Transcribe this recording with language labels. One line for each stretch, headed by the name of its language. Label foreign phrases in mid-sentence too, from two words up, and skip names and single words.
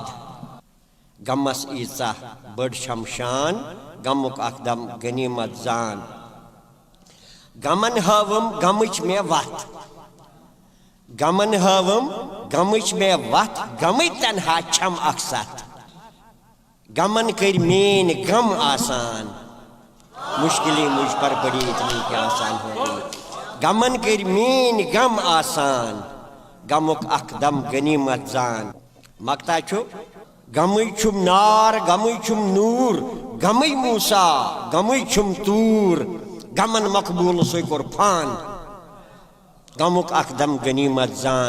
Kashmiri: غمس ایٖژاہ بٔڑ چھم شان غمُک اکھ دم غنیمت زان. غمن ہٲوٕم غمٕچ مےٚ وتھ غمن ہٲوٕم غمٕچ مےٚ وتھ غمٕے تنہا چھم اکھ سَتھ. غمن کٔرۍ میٛٲنۍ غم آسان
Urdu: مشکلیں مجھ پر بڑی اتنی کیا آسان ہوگی.
Kashmiri: غمن کٔرۍ میٛٲنۍ غم آسان غمُک اکھ دم غنیمت زان. مقطع چھُ غمٕے چھُم نار غمٕے چھُم نوٗر غمٕے موسیٰ غمٕے چھُم توٗر. غمن مقبول سُے کوٚر فان غمُک اکھ دم غنیمت زان.